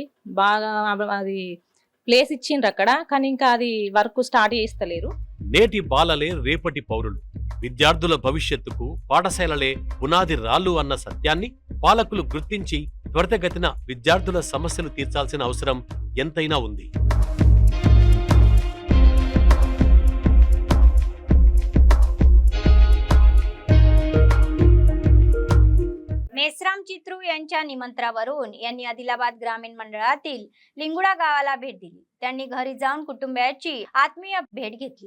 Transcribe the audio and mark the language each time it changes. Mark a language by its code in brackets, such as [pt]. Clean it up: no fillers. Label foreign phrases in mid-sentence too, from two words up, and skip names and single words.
[te] బాగా అది ప్లేస్ ఇచ్చిండ్రు అక్కడ, కానీ ఇంకా అది [en] work start [te] చేస్తలేరు. నేటి బాలలే రేపటి పౌరులు. విద్యార్థుల భవిష్యత్తుకు పాఠశాలలే పునాది రాళ్ళు అన్న సత్యాన్ని పాలకులు గుర్తించి త్వరితగతిన విద్యార్థుల సమస్యలు తీర్చాల్సిన అవసరం ఎంతైనా ఉంది. [mr] मेश्राम चित्रू यांच्या निमंत्रणावरून यांनी आदिलाबाद ग्रामीण मंडळातील लिंगुडा गावाला भेट दिली. त्यांनी घरी जाऊन कुटुंबियांची आत्मीय भेट घेतली.